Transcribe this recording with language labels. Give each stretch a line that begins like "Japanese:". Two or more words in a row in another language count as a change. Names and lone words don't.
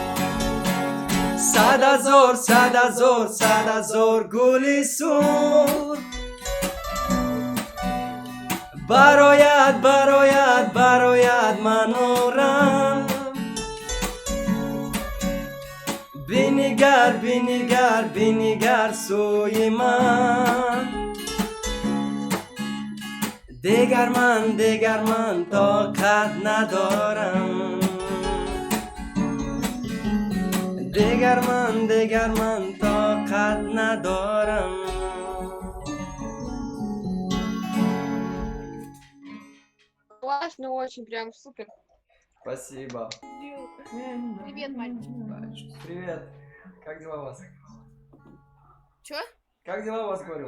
Persian: صد هزار گلی سور برایت منورم بینگر سوی من دیگر من طاقت ندارم دیگر من طاقت ندارم
Russian: Классно, очень прям супер. Спасибо. Привет, мальчик. Привет. Как дела у вас? Чё? Как дела у вас, говорю?